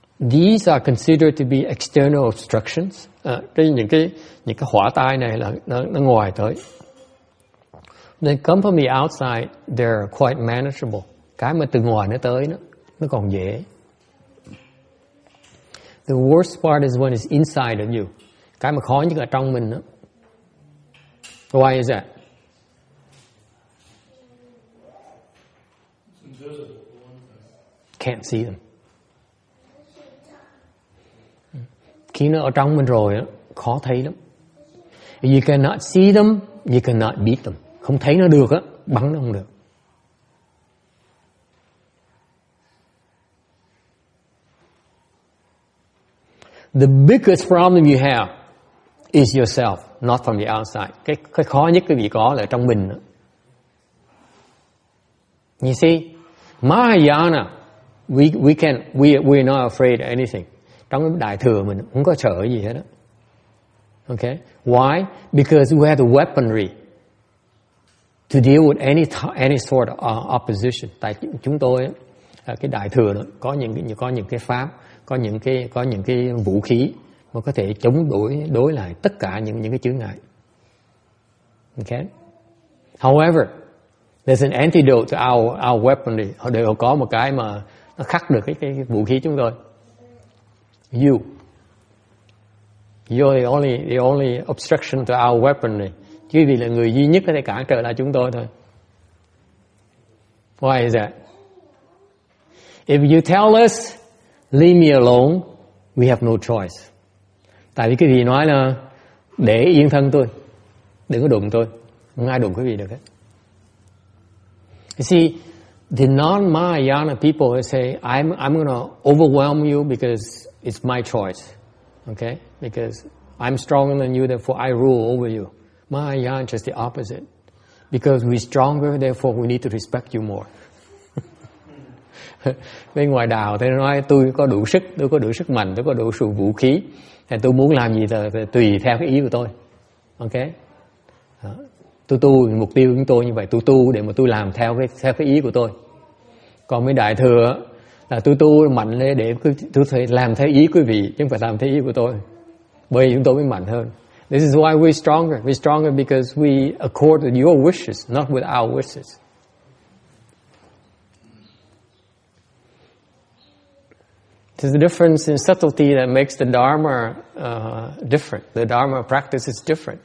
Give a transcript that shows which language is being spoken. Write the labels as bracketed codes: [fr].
[en] These are considered to be external obstructions. [vi] Những cái hỏa tai này là nó ngoài tới. [en] They come from the outside, they're quite manageable. [vi] Cái mà từ ngoài nó tới nó còn dễ. [en] The worst part is when it's inside of you. [vi] Cái mà khó nhất ở trong mình đó. [en] Why is that? Can't see them. [vi] Khi nó ở trong mình rồi đó, khó thấy lắm. [en] You cannot see them, you cannot beat them. [vi] Không thấy nó được á, bắn nó không được. [en] The biggest problem you have is yourself, not from the outside. [vi] Cái khó nhất quý vị có là trong mình. [en] You see, Mahayana, we're not afraid of anything. [vi] Trong cái đại thừa mình không có sợ gì hết đó. [en] Okay? Why? Because we have the weaponry to deal with any sort of opposition. [vi] Tại chúng tôi cái đại thừa đó có những cái pháp, có những cái vũ khí mà có thể chống đối lại tất cả những cái chướng ngại. [en] Okay? However, there's an antidote to our weaponry. [vi] Họ đều có một cái mà nó khắc được cái vũ khí chúng tôi. [en] You're the only obstruction to our weaponry. [vi] Chứ vì là người duy nhất có thể cản trở lại chúng tôi thôi. [en] Why is that? If you tell us, leave me alone, we have no choice. [vi] Tại vì cái gì nói là để yên thân tôi, đừng có đụng tôi, không ai đụng cái gì được hết. [en] You see, the non-Mahayana people will say, I'm going to overwhelm you because it's my choice. Okay? Because I'm stronger than you, therefore I rule over you. Mahayana just the opposite. Because we're stronger, therefore we need to respect you more. [vi] Bên ngoài đạo thì nói tôi có đủ sức mạnh, tôi có đủ sự vũ khí, thì tôi muốn làm gì thì tùy theo cái ý của tôi. Ok? Tôi tu mục tiêu của tôi như vậy, tôi tu để mà tôi làm theo cái ý của tôi. Còn với đại thừa là tôi tu mạnh lên để tôi phải làm theo ý quý vị, chứ không phải làm theo ý của tôi. Bởi vì chúng tôi mới mạnh hơn. [en] This is why we're stronger. We're stronger because we accord with your wishes, not with our wishes. There's a difference in subtlety that makes the Dharma different. The Dharma practice is different.